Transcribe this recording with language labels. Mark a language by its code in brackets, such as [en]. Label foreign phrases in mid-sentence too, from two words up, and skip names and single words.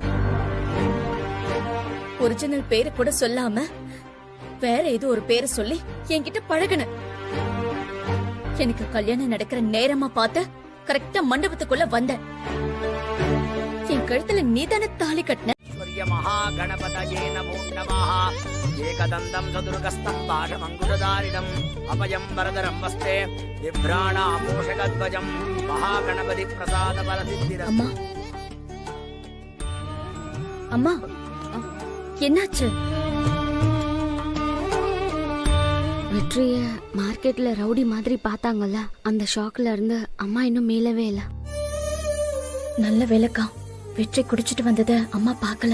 [ta] ஒரிஜினல் பேரு கூட சொல்லாம வேற ஏதோ ஒரு பேரை சொல்லி என்கிட்ட பழகுன. எனக்கு கல்யாணம் நடக்கிற நேரமா பார்த்து கரெக்டா மண்டபத்துக்குள்ள வந்த. என் கழுத்துல நீதானே தாலி கட்டின. [sa] महागणपतये नमो नमः एकदन्तं चतुर्गस्तं पाशमङ्कुशधारिणम् अभयं वरदरं वस्ते बिभ्राणामूषकध्वजं महागणपति प्रसाद बलसिद्धिरस्तु. [ta] அம்மா, அம்மா, என்னாச்சு? வெற்றிய மார்க்கெட்ல ரவுடி மாதிரி பார்த்தாங்கல்ல, அந்த ஷாக்ல இருந்து அம்மா இன்னும் மீளவே இல்ல. நல்ல வேலைக்கா வெற்றி குடிச்சிட்டு வந்தத அம்மா பார்க்கல.